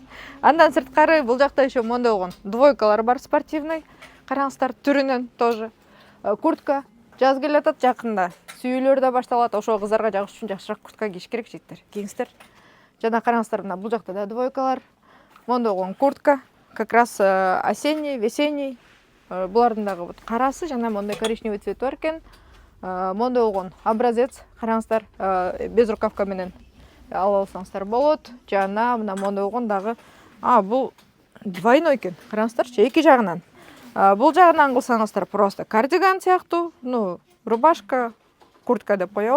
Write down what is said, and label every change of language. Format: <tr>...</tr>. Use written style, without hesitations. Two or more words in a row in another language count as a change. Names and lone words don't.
<ky>Андан сырткары бул жакта еще мондой болгон двойкалар бар, спортивный. Караңыздар, түрүнөн тоже. Куртка жаз келе атат, жакында сүйүүлөр да башталат. Ошо кыздарга жагыш үчүн жакшыраак куртка кийиш керек, жигиттер. Кийиңиздер. Жана караңыздар, мына бул жакта да двойкалар. Мондой болгон куртка,</ky> <ru>как раз осенний, весенний.</ru> <ky>Булардын дагы вот карасы жана мондой</ky> <ru>коричневый цвет</ru> <ky>бар экен. Мондой болгон образец, караңыздар,</ky> <ru>без рукавка</ru> <ky>менен ала алсаңыздар болот. Жана мына мондой болгон дагы, бул двойной экен. Караңыздарчы, эки жагынан. Бул жагынан кылсаңыздар просто кардиган сыяктуу, рубашка, куртка деп коебу.</ky>